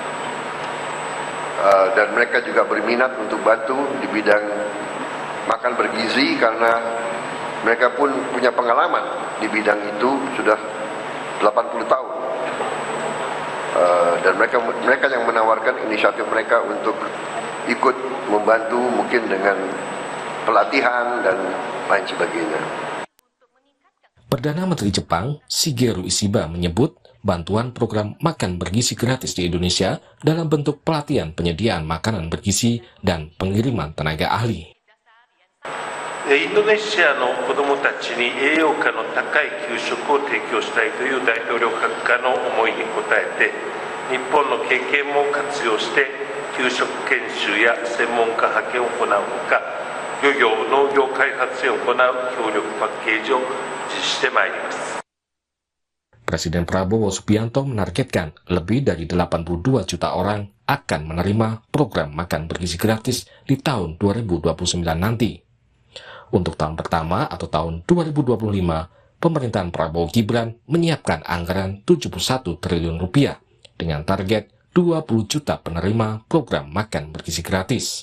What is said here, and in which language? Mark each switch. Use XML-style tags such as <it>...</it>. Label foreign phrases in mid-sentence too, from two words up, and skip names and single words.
<id>dan mereka juga berminat untuk bantu di bidang makan bergizi karena mereka pun punya pengalaman di bidang itu sudah 80 tahun, dan mereka yang menawarkan inisiatif mereka untuk ikut membantu mungkin dengan pelatihan dan lain sebagainya. Perdana Menteri Jepang Shigeru Ishiba menyebut bantuan program makan bergizi gratis di Indonesia dalam bentuk pelatihan penyediaan makanan bergizi dan pengiriman tenaga ahli.</id> <ja>インドネシアの子どもたちに栄養価の高い給食を提供したいという大統領閣下の思いに応えて、日本の経験も活用して給食研修や専門家派遣を行うほか、漁業・農業開発へ行う協力パッケージを実施してまいります。</ja> <id>Presiden Prabowo Subianto menargetkan lebih dari 82 juta orang akan menerima program makan bergizi gratis di tahun 2029 nanti. Untuk tahun pertama atau tahun 2025, pemerintahan Prabowo Gibran menyiapkan anggaran 71 triliun rupiah dengan target 20 juta penerima program makan bergizi gratis.</id>